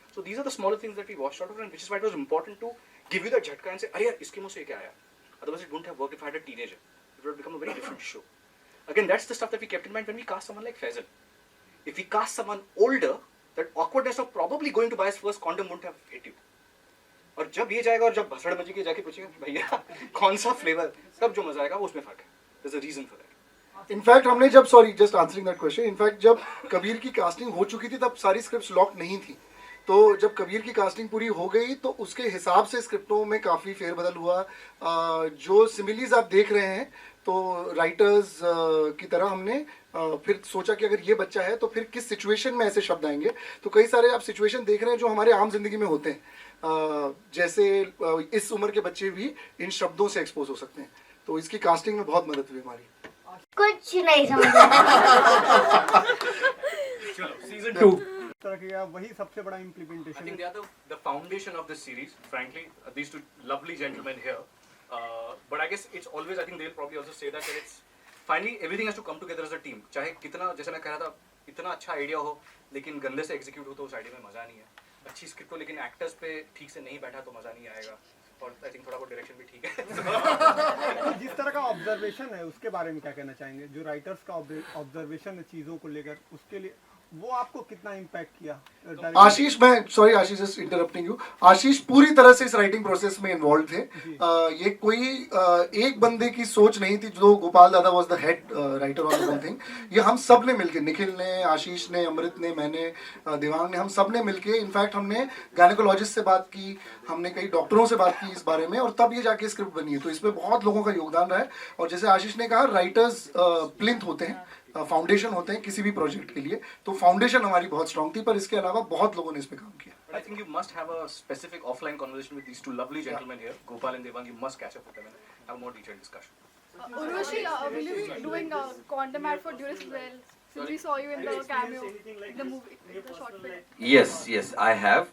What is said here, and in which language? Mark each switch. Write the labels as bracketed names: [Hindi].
[English] So these are the smaller things that we watched out of, and which is why it was important to give you the jhatka and say, [Hindi] "Arey, iske muh se kya aaya?" [English] Otherwise, it wouldn't have worked if I had a teenager. It would have become a very different show. Again, that's the stuff that we kept in mind when we cast someone like Faisal. If we cast someone older, that awkwardness of probably going to buy his first condom wouldn't have hit you. [Hindi] और जब ये जाएगा और जब भसड़ बजी के जाके पूछेगा भैया कौन सा फ्लेवर, तब जो मजा आएगा वो उसमें फर्क है. [English] There's a reason for that. [Hindi] In fact हमने जब, [English] sorry just answering that question, [Hindi] in fact जब कबीर की कास्टिंग हो चुकी थी तब सारी स्क्रिप्ट्स लॉक नहीं थी. तो जब कबीर की कास्टिंग पूरी हो गई तो उसके हिसाब से स्क्रिप्टों में काफ़ी फेरबदल हुआ. जो सिमिलीज आप देख रहे हैं, तो राइटर्स की तरह हमने फिर सोचा कि अगर ये बच्चा है तो फिर किस सिचुएशन में ऐसे शब्द आएंगे. तो कई सारे आप सिचुएशन देख रहे हैं जो हमारे आम जिंदगी में होते हैं, जैसे इस उम्र के बच्चे भी इन शब्दों से एक्सपोज हो सकते हैं. तो इसकी कास्टिंग में बहुत मदद हुई हमारी. कुछ नहीं समझ. चलो सीजन 2 तरह का वही सबसे बड़ा implementation. [English] I think they are the foundation of this series. Frankly, these two lovely gentlemen here. But I guess it's always, I think they'll probably also say that it's finally everything has to come together as a team. [Hindi] चाहे कितना, जैसे मैं कह रहा था, इतना अच्छा idea हो लेकिन गंदे से एग्जीक्यूट हो तो उस आइडिया में मजा नहीं है. अच्छी स्क्रिप्ट हो लेकिन एक्टर्स पे ठीक से नहीं बैठा तो मजा नहीं आएगा. और आई थिंक थोड़ा बहुत डायरेक्शन भी ठीक है. जिस तरह का ऑब्जर्वेशन है उसके बारे में क्या कहना चाहेंगे? जो राइटर्स का ऑब्जर्वेशन है चीज़ों को लेकर, उसके लिए वो आपको कितना इम्पैक्ट किया? आशीष, मैं [English] Sorry Ashish just interrupting you. [Hindi] आशीष पूरी तरह से इस राइटिंग प्रोसेस में इन्वॉल्व थे. ये कोई एक बंदे की सोच नहीं थी. जो गोपाल दादा [English] Was the head writer on the whole thing. [Hindi] ये हम सब ने मिलके, निखिल ने, आशीष ने, अमृत ने, मैंने, देवांग ने, हम सब ने मिलके, इनफैक्ट हमने गायनेकोलॉजिस्ट से बात की, हमने कई डॉक्टरों से बात की इस बारे में, और तब ये जाके स्क्रिप्ट बनी है. तो इसमें बहुत लोगों का योगदान रहा है. और जैसे आशीष ने कहा, राइटर्स प्लिंथ होते हैं, फाउंडेशन होते हैं किसी भी प्रोजेक्ट के लिए. तो फाउंडेशन हमारी बहुत स्ट्रांग थी, पर इसके अलावा बहुत लोगों ने इस पे काम किया. [English] I think you must have a specific offline conversation with these two lovely gentlemen here, Gopal and Devang. You must catch up with them and have a more detailed discussion. Urvashi, will you be doing a condom ad for Durex as well? Since we saw you in the cameo, in the movie, in the short film. Yes, I have.